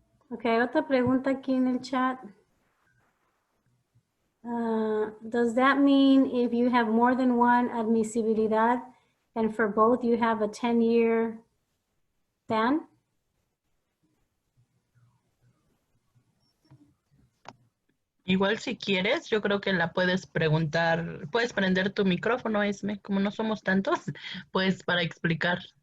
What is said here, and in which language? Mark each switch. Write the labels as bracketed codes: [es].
[es] Ok, otra pregunta aquí en el chat. [en] Does that mean if you have more than one admisibilidad and for both you have a 10-year ban? [es] Igual si quieres, yo creo que la puedes preguntar, puedes prender tu micrófono, Esme, como no somos tantos, pues para explicar.